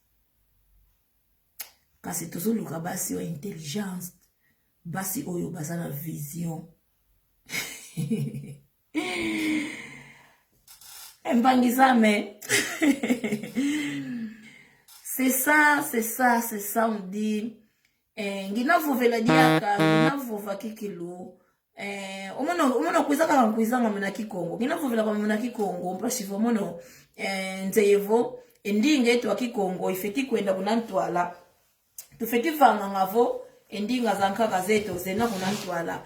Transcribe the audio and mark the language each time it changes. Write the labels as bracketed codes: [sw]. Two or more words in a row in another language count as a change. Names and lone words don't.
[ln] Kasi tozoluka basi wa intelligence, basi oyo bazana vision. [kg] Mbangizame. [fr] C'est ça, on dit. [kg] Ngina vovela diaka, ngina vova kikilu. Omono kuizanga mna kikongo. Ngina vovela kwa mna kikongo, mpashivo mono. Nzeyevo, endinga etu wa kikongo, ifeti kuenda kunantwala. Tufeti vanga ngavo, endinga zanka gazeto, zena kunantwala.